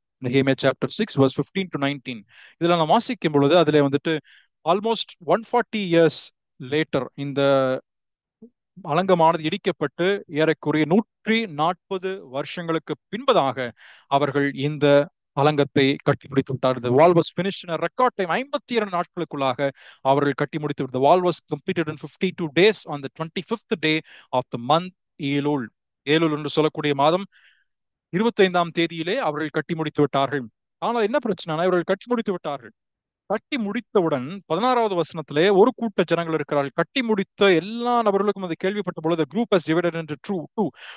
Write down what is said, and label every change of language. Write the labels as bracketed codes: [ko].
[ta] நெகேமியா chapter 6 verse 15 to 19. இதுல நாம் வாசிக்கும் பொழுது அதுல வந்துட்டு ஆல்மோஸ்ட் 140 years லேட்டர் இந்த அலங்கமானது இடிக்கப்பட்டு ஏறக்குறைய 140 வருஷங்களுக்கு பின்பதாக அவர்கள் இந்த அலங்கத்தை கட்டி முடித்து விட்டார். [en] The wall was finished in a record time. [ta] 52 நாட்களுக்குள்ளாக அவர்கள் கட்டி முடித்து விட்டார். [en] The wall was completed in 52 days on the 25th day of the month Elul. [ta] ஏலுல் என்று சொல்லக்கூடிய மாதம் 25ஆம் தேதியிலே அவர்கள் கட்டி முடித்து விட்டார்கள். ஆனால் என்ன பிரச்சனை, இவர்கள் கட்டி முடித்து விட்டார்கள். கட்டி முடித்தவுடன் 16வது வசனத்திலே ஒரு கூட்ட ஜனங்கள் இருக்கிறார்கள். கட்டி முடித்த எல்லா நபர்களுக்கும் அதை கேள்விப்பட்ட பொழுது group [en] has divided into two.